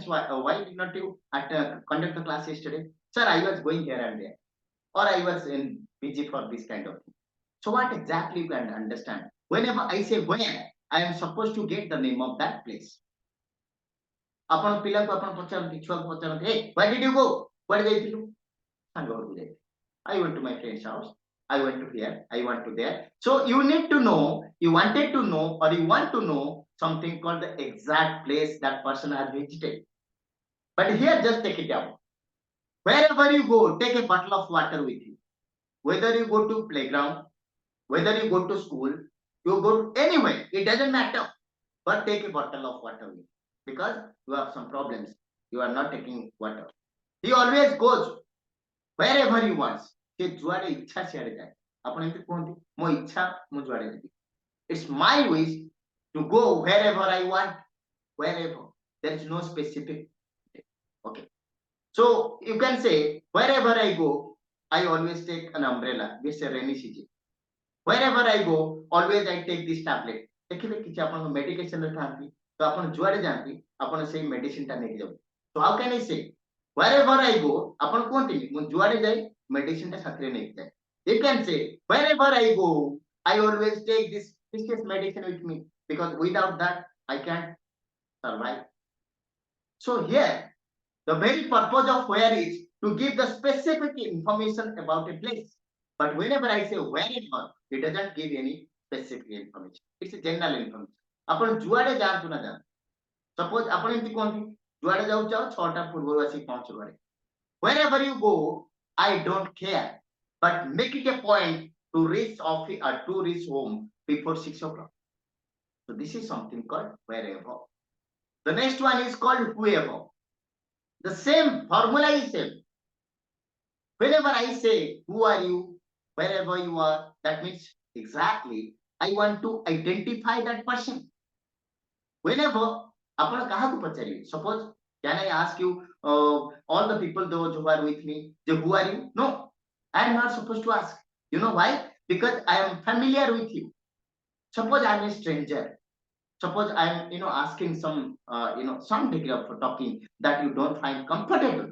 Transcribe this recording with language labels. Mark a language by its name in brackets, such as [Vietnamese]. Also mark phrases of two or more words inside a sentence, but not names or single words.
[English] Why did not you conduct the class yesterday? Sir, I was going here and there, or I was busy for this kind of thing. So what exactly you can understand? Whenever I say where, I am supposed to get the name of that place. [Odia] ଆପଣ ପିଲାଙ୍କୁ ଆପଣ ପଚାରନ୍ତି, ଛୁଆକୁ ପଚାରନ୍ତି, [English] hey, where did you go? [Odia] କୁଆଡେ ଯାଇଥିଲୁ? ସାଙ୍ଗ ଘରକୁ ଯାଇଥିଲି. [English] I went to my friend's house. I went to here. I went to there. So you need to know, you wanted to know, or you want to know something called the exact place that person has visited. But here, just take it down. Wherever you go, take a bottle of water with you. Whether you go to playground, whether you go to school, you go anywhere, it doesn't matter. But take a bottle of water with you. because you have some problems. You are not taking water. He always goes wherever he wants. [Odia] ସେ ଯୁଆଡେ ଇଚ୍ଛା ସିଆଡେ ଯାଏ। ଆପଣ ଏମିତି କୁହନ୍ତି ମୋ ଇଚ୍ଛା ମୁଁ ଯୁଆଡେ ଯିବି। [English] It's my wish to go wherever I want, wherever. There is no specific. Okay. So you can say wherever I go, I always take an umbrella. This is a rainy season. Wherever I go, always I take this tablet. [Odia] ଦେଖିବେ କିଛି ଆପଣଙ୍କ ମେଡିକେସନରେ ଥାନ୍ତି ତ ଆପଣ ଯୁଆଡେ ଯାଆନ୍ତି ଆପଣ ସେଇ ମେଡିସିନଟା ନେଇକି ଯାଉଛନ୍ତି। [English] So how can I say wherever I go [Odia] ଆପଣ କୁହନ୍ତିନି ମୁଁ ଯୁଆଡେ ଯାଏ ମେଡିସିନଟା ସାଥିରେ ନେଇକି ଯାଏ। [English] You can say wherever I go I always take this medicine with me because without that I can't survive. So here the very purpose of where is to give the specific information about a place. But whenever I say wherever, it doesn't give any specific information. It's a general information. [Odia] ଆପଣ ଯୁଆଡେ ଯାଆନ୍ତୁ ନା ଯାଆନ୍ତୁ ସପୋଜ ଆପଣ ଏମିତି କୁହନ୍ତି ଯୁଆଡେ ଯାଉଛ 6ଟା ପୂର୍ବରୁ ଆସିକି ପହଞ୍ଚ ଘରେ [English] wherever you go I don't care but make it a point to reach office or to reach home before 6 o'clock. So this is something called wherever. The next one is called whoever. The same formula is same. Whenever I say, who are you, wherever you are, that means exactly I want to identify that person. Whenever, [Odia] ଆପଣ କାହାକୁ ପଚାରିବେ? [English] Suppose, can I ask you, all the people those who are with me, who are you? No, I am not supposed to ask. You know why? Because I am familiar with you. Suppose I am a stranger. Suppose I am, asking some degree of talking that you don't find comfortable.